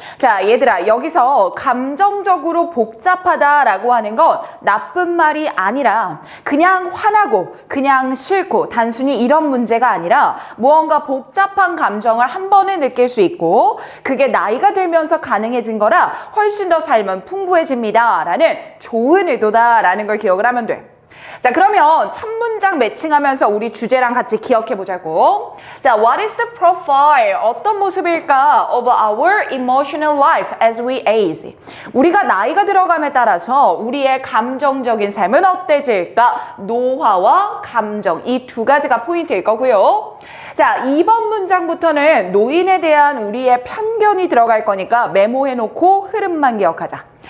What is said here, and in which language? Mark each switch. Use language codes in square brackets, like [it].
[ko] 자, 얘들아, 여기서 감정적으로 복잡하다라고 하는 건 나쁜 말이 아니라 그냥 화나고 그냥 싫고 단순히 이런 문제가 아니라 무언가 복잡한 감정을 한 번에 느낄 수 있고 그게 나이가 들면서 가능해진 거라 훨씬 더 삶은 풍부해집니다 라는 좋은 의도다라는 걸 기억을 하면 돼. 자, 그러면 첫 문장 매칭하면서 우리 주제랑 같이 기억해 보자고. 자, [en] what is the profile? [ko] 어떤 모습일까? [en] of our emotional life as we age. [ko] 우리가 나이가 들어감에 따라서 우리의 감정적인 삶은 어때질까? 노화와 감정, 이 두 가지가 포인트일 거고요. 자, 2번 문장부터는 노인에 대한 우리의 편견이 들어갈 거니까 메모해 놓고 흐름만 기억하자.